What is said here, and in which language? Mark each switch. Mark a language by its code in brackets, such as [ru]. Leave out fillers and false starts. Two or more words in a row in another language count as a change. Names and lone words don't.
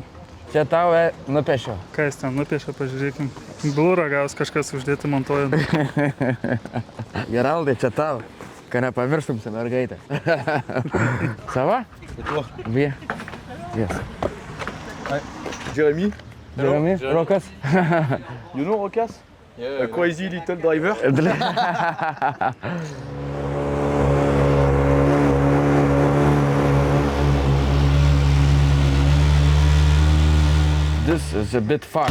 [lt] Čia tau nupiešiau. Ką jis ten nupiešė, pažiūrėkim. Blurą gaus kažkas uždėti montuojant. Geraldai, čia tau. Ką nepamirštum su mergaitė. [fr] Sava? [en] Vie. Yes. Jérémy, Jeremy, Rokas. you know Rokas? A crazy little driver. This is a bit far.